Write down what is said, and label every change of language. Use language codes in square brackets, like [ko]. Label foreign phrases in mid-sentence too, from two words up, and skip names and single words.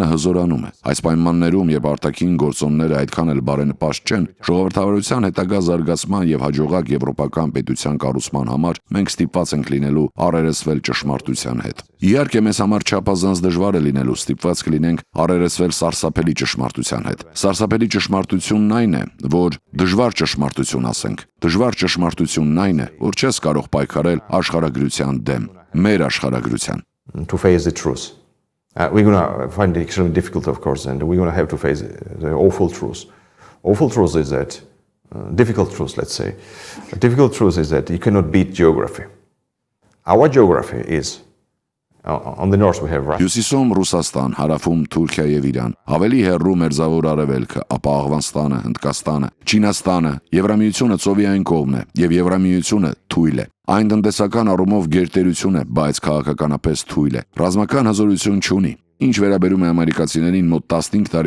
[hy] հզորանում է։ Այս պայմաններում, երբ արտաքին գործոնները այդքան էլ բարենպաստ չեն, ժողովրդավարության հետագա զարգացման եւ հաջողակ եվրոպական պետության կառուցման համար մենք ստիպված ենք լինելու առերեսվել ճշմարտության հետ։ Իհարկե մեզ համար չափազանց դժվար է լինելու, ստիպված կլինենք առերեսվել սարսափելի ճշմարտության հետ։ Սարսափելի ճշմարտությունն այն է, որ դժվար ճշմարտություն ասենք։ Դժվար ճշմարտությունն այն է, որ չես կարող պայքարել աշխարհագրության դեմ, մեր աշխարհագրության։ [en] To face the truth. We're going to find it extremely difficult, of course, and we're going to have to face the awful truth. Awful truth is that, difficult truth, let's say. The difficult truth is that you cannot beat geography. Our geography is, on the north we have Russia. [hy] Հյուսիսում Ռուսաստան, հարավում Թուրքիա եւ Իրան, ավելի հեռու Մերձավոր Արևելքը, ապա Աղվանստանը, Հնդկաստանը, Չինաստանը, Եվրամիությունը ծովի այն կողմն է եւ Եվրամիությունը թույլ է։ Այն տնտեսական առումով գերտերություն է, բայց քաղաքականապես թույլ է։ Ռազմական հզորություն չունի։ Ինչ վերաբերում է ամերիկացիներին, մոտ 15 տարի